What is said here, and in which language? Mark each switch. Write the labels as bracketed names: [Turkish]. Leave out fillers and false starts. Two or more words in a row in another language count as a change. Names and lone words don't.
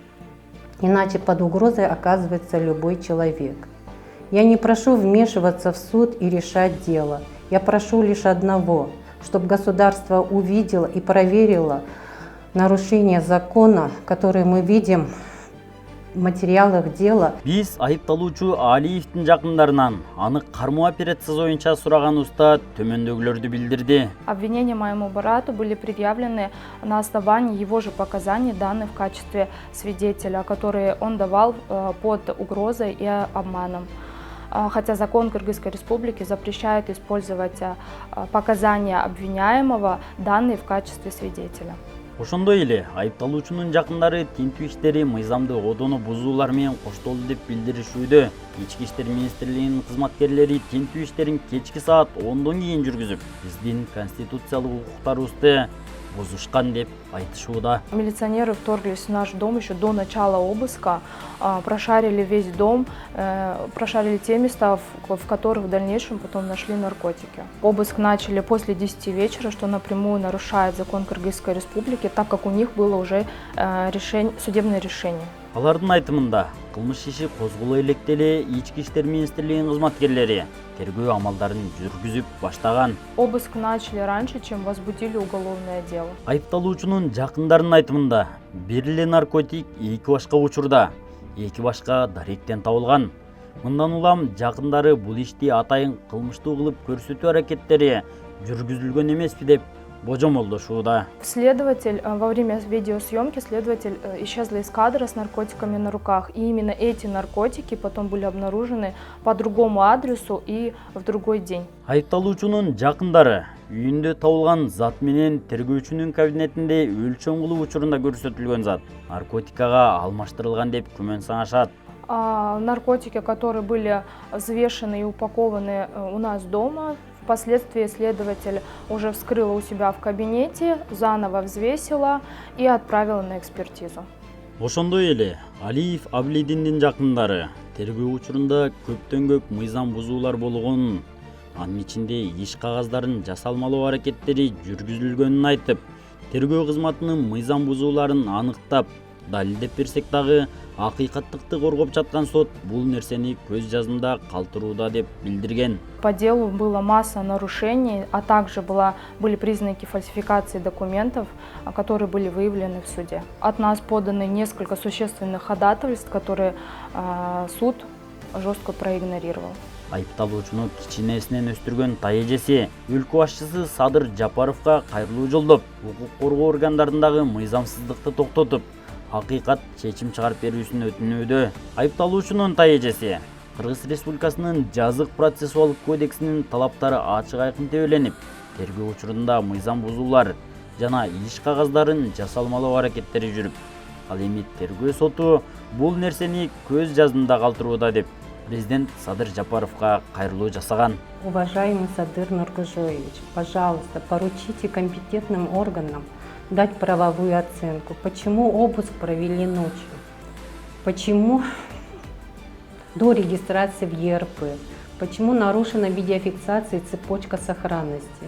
[Russian] Иначе под угрозой оказывается любой человек. Я не прошу вмешиваться в суд и решать дело. Я прошу лишь одного, чтобы государство увидело и проверило нарушение закона, которые мы видим в материалах дела. [Kyrgyz] Биз айыпталуучу Алиевдин жакындарынан аны кармоо операциясы боюнча сураганыбызда төмөндөгүлөрдү билдирди. [Russian] Обвинения моему брату были предъявлены на основании его же показаний, данных в качестве свидетеля, которые он давал под угрозой и обманом. Хотя закон Кыргызской Республики запрещает использовать показания обвиняемого, данные в качестве свидетеля. [Kyrgyz] Ошондой эле айыпталуучунун жакындары тинтүү иштери мыйзамды одоно бузуулар менен коштолду деп билдиришүүдө. Ички иштер министрлигинин кызматкерлери тинтүү иштерин кечки саат 10дон кийин жүргүзүп, биздин конституциялык укуктарыбызды бузушкан деп айтышууда. [Russian] Милиционеры вторглись в наш дом еще до начала обыска, прошарили весь дом, прошарили те места, в которых в дальнейшем потом нашли наркотики. Обыск начали после 10 вечера, что напрямую нарушает закон Кыргызской Республики, так как у них было уже судебное решение. [Kyrgyz] Алардын айтымында кылмыш иши козголо электеле ички иштер министрлигинин кызматкерлери тергөө амалдарын жүргүзүп баштаган. [Russian] Обыск начали раньше, чем возбудили уголовное дело. [Kyrgyz] Айыпталуучунун жакындарынын айтымында бир эле наркотик эки башка учурда, эки башка даректен табылган. Мындан улам жакындары бул ишти атайын кылмыштуу кылып көрсөтүү аракеттери жүргүзүлгөн эмеспи деп божомолдошууда. [Russian] Во время видеосъемки следователь исчезла из кадра с наркотиками на руках. И именно эти наркотики потом были обнаружены по другому адресу и в другой день. [Kyrgyz] Айыпталуучунун жакындары үйүндө табылган зат менен тергөөчүнүн кабинетинде өлчөм кылуу учурунда көрсөтүлгөн зат наркотикага алмаштырылган деп күмөн саңашат. [Russian] Наркотики, которые были взвешены и упакованы у нас дома, впоследствии следователь уже вскрыла у себя в кабинете, заново взвесила и отправила на экспертизу. [Kyrgyz] Ошондой эле Алиев Аблекимдин жакындары тергөө учурунда көптөн көп мыйзам бузуулар болгонун, анын ичинде иш кагаздарын жасалмалоо аракеттери жүргүзүлгөнүн айтып, тергөө кызматынын мыйзам бузууларын аныктап, далилдеп берсек дагы акыйкаттыкты коргоп жаткан сот бул нерсени көз жазында калтырууда деп билдирген. [Russian] По делу была масса нарушений, а также были признаки фальсификации документов, которые были выявлены в суде. От нас поданы несколько существенных ходатайств, которые суд жестко проигнорировал. [Kyrgyz] Айыпталуучуну кичинесинен өстүргөн таежеси өлкө башчысы Садыр Жапаровго кайрылуу жолдоп, укук коргоо органдарындагы мыйзамсыздыкты токтотуп, акыйкат чечим чыгарып берүүсүн өтүнүүдө. Айыпталуучунун таежеси Кыргыз Республикасынын жазык процессуалдык кодексинин талаптары ачык айкын тебеленип, тергөө учурунда мыйзам бузуулар жана иш кагаздарын жасалмалоо аракеттери жүрүп, ал эми тергөө соту бул нерсени көз жазында калтырууда деп президент Садыр Жапаровго кайрылуу жасаган. [Russian] Уважаемый Садыр Нургожоевич, пожалуйста, поручите компетентным органам дать правовую оценку. Почему обыск провели ночью? Почему до регистрации в ЕРП? Почему нарушена видеофиксация и цепочка сохранности?